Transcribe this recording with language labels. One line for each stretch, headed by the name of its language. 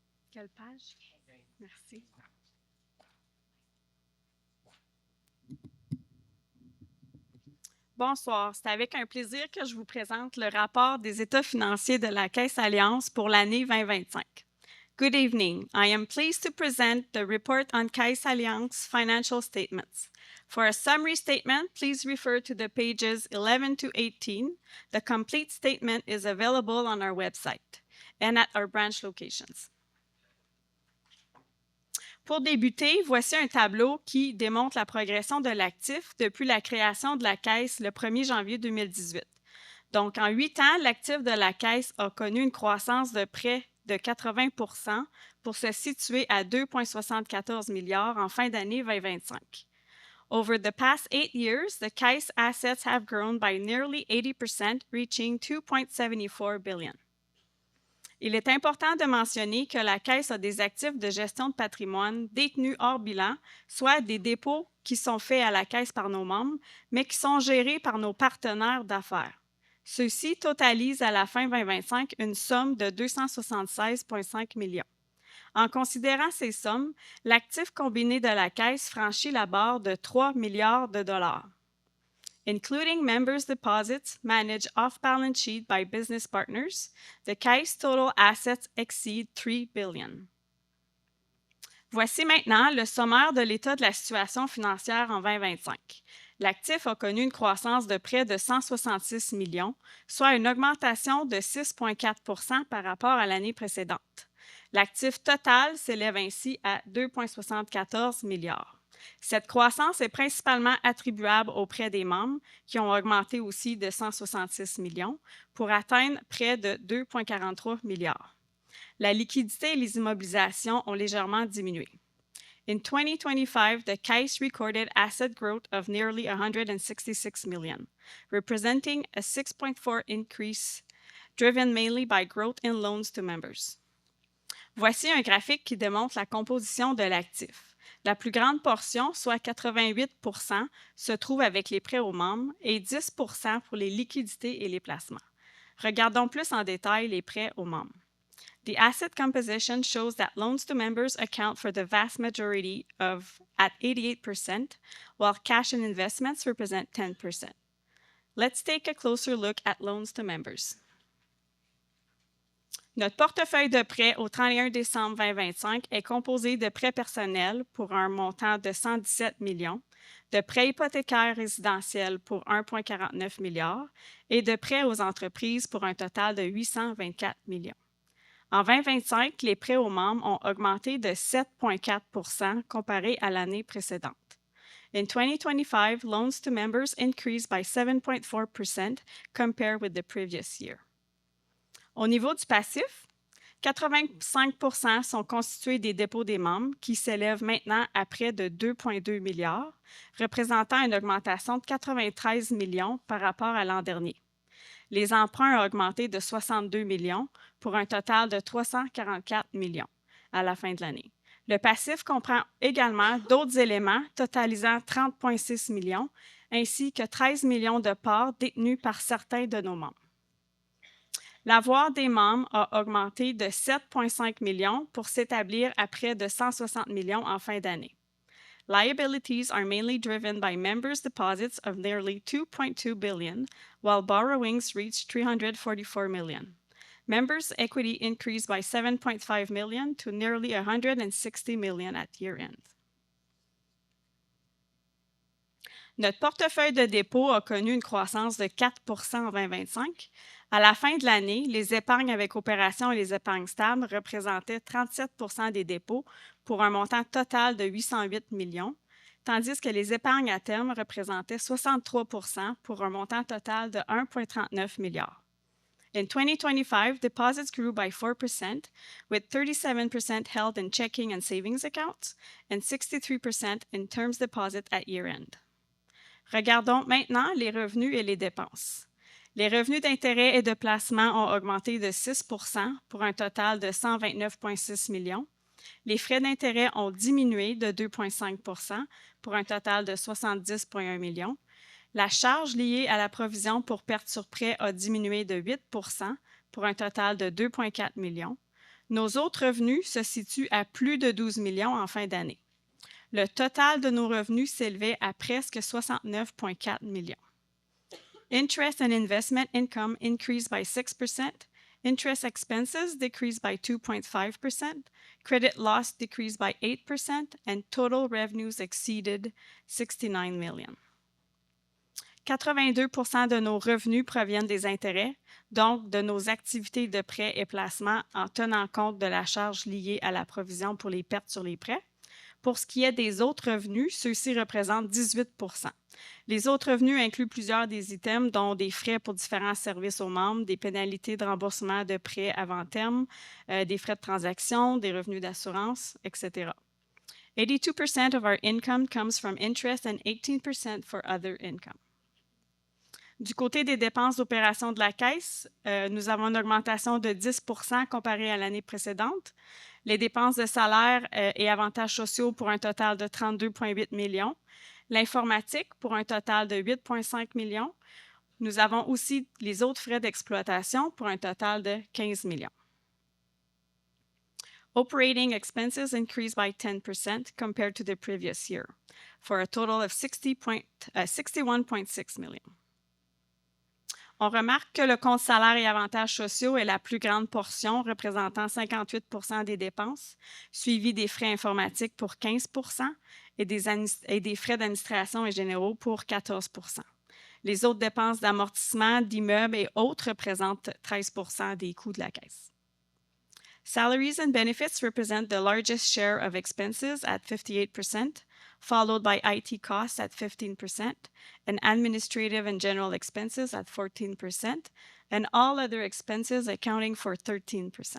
French: Quelle page? Merci. Bonsoir, c'est avec un plaisir que je vous présente le rapport des états financiers de la Caisse Alliance pour l'année 2025.
English: Good evening. I am pleased to present the report on Caisse Alliance financial statements. For a summary statement, please refer to the pages 11 to 18. The complete statement is available on our website and at our branch locations.
French: Pour débuter, voici un tableau qui démontre la progression de l'actif depuis la création de la Caisse le 1er janvier 2018. Donc, en 8 ans, l'actif de la Caisse a connu une croissance de près de 80 % pour se situer à 2,74 milliards en fin d'année 2025.
English: Over the past 8 years, the Caisse assets have grown by nearly 80%, reaching 2.74 billion.
French: Il est important de mentionner que la Caisse a des actifs de gestion de patrimoine détenus hors bilan, soit des dépôts qui sont faits à la Caisse par nos membres, mais qui sont gérés par nos partenaires d'affaires. Ceux-ci totalisent à la fin 2025 une somme de 276,5 millions. En considérant ces sommes, l'actif combiné de la Caisse franchit la barre de 3 milliards de dollars.
English: Including members' deposits managed off-balance sheet by business partners, the Caisse total assets exceed 3 billion.
French: Voici maintenant le sommaire de l'état de la situation financière en 2025. L'actif a connu une croissance de près de 166 millions, soit une augmentation de 6,4 % par rapport à l'année précédente. L'actif total s'élève ainsi à 2,74 milliards. Cette croissance est principalement attribuable auprès des membres, qui ont augmenté aussi de 166 millions, pour atteindre près de 2,43 milliards. La liquidité et les immobilisations ont légèrement diminué.
English: In 2025, the Caisse recorded asset growth of nearly 166 million, representing a 6.4% increase, driven mainly by growth in loans to members.
French: Voici un graphique qui démontre la composition de l'actif. La plus grande portion, soit 88 %, se trouve avec les prêts aux membres et 10 % pour les liquidités et les placements. Regardons plus en détail les prêts aux membres.
English: The asset composition shows that loans to members account for the vast majority at 88%, while cash and investments represent 10%. Let's take a closer look at loans to members.
French: Notre portefeuille de prêts au 31 décembre 2025 est composé de prêts personnels pour un montant de 117 millions, de prêts hypothécaires résidentiels pour 1,49 milliard et de prêts aux entreprises pour un total de 824 millions. En 2025, les prêts aux membres ont augmenté de 7,4 % comparé à l'année précédente.
English: In 2025, loans to members increased by 7.4 % compared with the previous year.
French: Au niveau du passif, 85 % sont constitués des dépôts des membres qui s'élèvent maintenant à près de 2,2 milliards, représentant une augmentation de 93 millions par rapport à l'an dernier. Les emprunts ont augmenté de 62 millions pour un total de 344 millions à la fin de l'année. Le passif comprend également d'autres éléments totalisant 30,6 millions ainsi que 13 millions de parts détenues par certains de nos membres. L'avoir des membres a augmenté de 7,5 millions pour s'établir à près de 160 millions en fin d'année.
English: Liabilities are mainly driven by members' deposits of nearly 2.2 billion, while borrowings reached 344 million. Members' equity increased by 7.5 million to nearly 160 million at year-end.
French: Notre portefeuille de dépôt a connu une croissance de 4 % en 2025. À la fin de l'année, les épargnes avec opération et les épargnes stables représentaient 37 % des dépôts pour un montant total de 808 millions, tandis que les épargnes à terme représentaient 63 % pour un montant total de 1,39 milliard.
English: In 2025, deposits grew by 4%, with 37% held in checking and savings accounts and 63% in terms deposit at year-end.
French: Regardons maintenant les revenus et les dépenses. Les revenus d'intérêt et de placement ont augmenté de 6 pour un total de 129,6 millions. Les frais d'intérêt ont diminué de 2,5 pour un total de 70,1 millions. La charge liée à la provision pour perte sur prêt a diminué de 8 pour un total de 2,4 millions. Nos autres revenus se situent à plus de 12 millions en fin d'année. Le total de nos revenus s'élevait à presque 69,4 millions.
English: Interest and investment income increased by 6%. Interest expenses decreased by 2.5%. Credit loss decreased by 8%. And total revenues exceeded 69 million.
French: 82% de nos revenus proviennent des intérêts, donc de nos activités de prêt et placement en tenant compte de la charge liée à la provision pour les pertes sur les prêts. Pour ce qui est des autres revenus, ceux-ci représentent 18%. Les autres revenus incluent plusieurs des items, dont des frais pour différents services aux membres, des pénalités de remboursement de prêts avant terme, des frais de transaction, des revenus d'assurance, etc.
English: 82% of our income comes from interest and 18% for other income.
French: Du côté des dépenses d'opération de la Caisse, nous avons une augmentation de 10 comparée à l'année précédente. Les dépenses de salaire et avantages sociaux pour un total de 32,8 millions. L'informatique pour un total de 8,5 millions. Nous avons aussi les autres frais d'exploitation pour un total de 15 millions.
English: Operating expenses increased by 10% compared to the previous year, for a total of 61,6 million.
French: On remarque que le compte salaire et avantages sociaux est la plus grande portion, représentant 58% des dépenses, suivi des frais informatiques pour 15% et des frais d'administration et généraux pour 14%. Les autres dépenses d'amortissement, d'immeubles et autres représentent 13% des coûts de la Caisse.
English: Salaries and benefits represent the largest share of expenses at 58%, followed by IT costs at 15%, and administrative and general expenses at 14%, and all other expenses accounting for 13%.